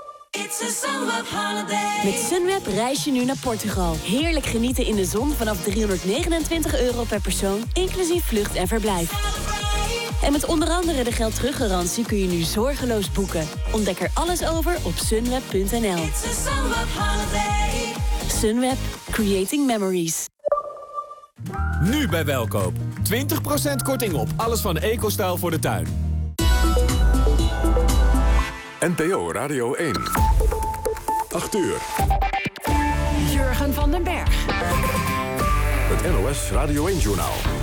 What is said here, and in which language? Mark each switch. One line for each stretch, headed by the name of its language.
English: It's a Sunweb holiday.
Dutch: Met Sunweb reis je nu naar Portugal. Heerlijk genieten in de zon vanaf €329 per persoon, inclusief vlucht en verblijf. En met onder andere de geldteruggarantie kun je nu zorgeloos boeken. Ontdek er alles over op sunweb.nl.
English: Sunweb, creating memories.
Dutch: Nu bij Welkoop. 20% korting op alles van EcoStyle voor de tuin. NPO Radio 1. 8 uur. Jurgen van den Berg. Het NOS Radio 1-journaal.